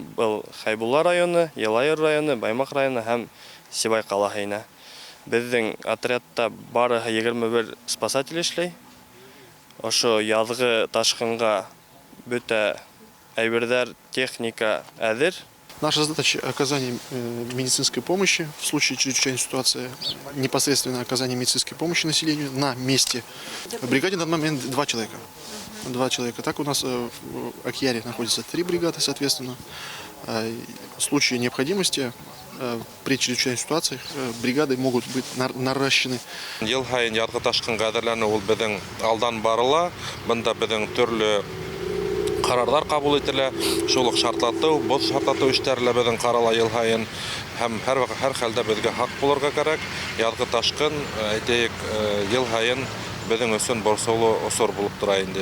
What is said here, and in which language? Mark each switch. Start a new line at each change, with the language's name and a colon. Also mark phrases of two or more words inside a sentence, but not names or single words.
Bashkir: Был Хайбулла районы, Йылайыр районы, Баймаҡ районы һәм Сибай ҡалаһы инә. Беҙҙең отрядта барыһы 21 спасатель эшләй. Ошо яҙғы ташҡынға бөтә әйберҙәр, техника әҙер.
Russian: Наша задача – оказание медицинской помощи в случае чрезвычайной ситуации, непосредственно оказание медицинской помощи населению на месте. В бригаде на данный момент 2 человека. 2 человека. Так у нас в Акьяре находится 3 бригады, соответственно. В случае необходимости при чрезвычайной ситуации бригады могут быть наращены.
Bashkir: Йыл һайын яҙғы ташҡынға әҙерләнеү ул беҙҙең алдан барыла. Бында беҙҙең төрлө ҡарарҙар ҡабул ителә. Шул уҡ шартлатыу, боҙ шартлатыу эштәре лә беҙҙең ҡарала йыл һайын. Һәм һәр хәлдә беҙгә хаҡ булырға кәрәк. Яҙғы ташҡын, әйтәйек, йыл һайын беҙҙең өсөн борсоулы осор булып тора инде.